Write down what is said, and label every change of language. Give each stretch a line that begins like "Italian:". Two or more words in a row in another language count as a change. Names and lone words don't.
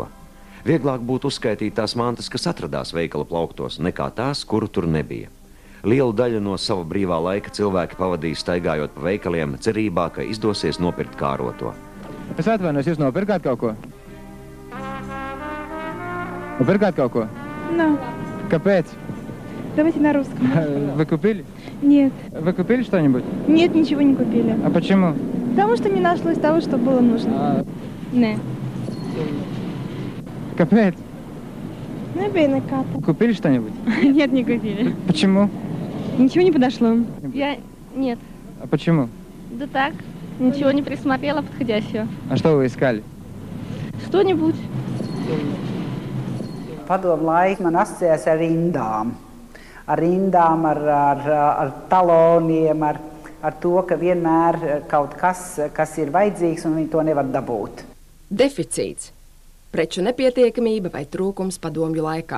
Latvian: Vieglāk būtu uzskaitīt tās mantas, kas atradās veikala plauktos, nekā tās, kuru tur nebija. Lielu daļu no sava brīvā laika cilvēki pavadīja staigājot pa veikaliem, cerībā, ka izdosies nopirkt kāroto. Es atvainojos, jūs nopirkāt kaut ko? Nopirkāt kaut ko? No. Kāpēc?
Russian: Давайте на русском. Вы купили? Нет. Вы купили что-нибудь? Нет, ничего не купили. А почему? Потому что не нашлось того, что было нужно. Не.
Latvian: Kāpēc? Nebija nekā.
Russian: Купили что-нибудь? Нет, не купили. Почему? Ничего не подошло. Нет. А почему? Да так. Ничего не присмотрела подходящего. А что вы искали? Что-нибудь.
Latvian: Padomu laika man asociējas ar rindām. Ar rindām, ar taloniem, ar to, ka vienmēr kaut kas ir vajadzīgs un viņi to nevar dabūt. Deficīts. Preču nepietiekamība vai trūkums padomju laikā.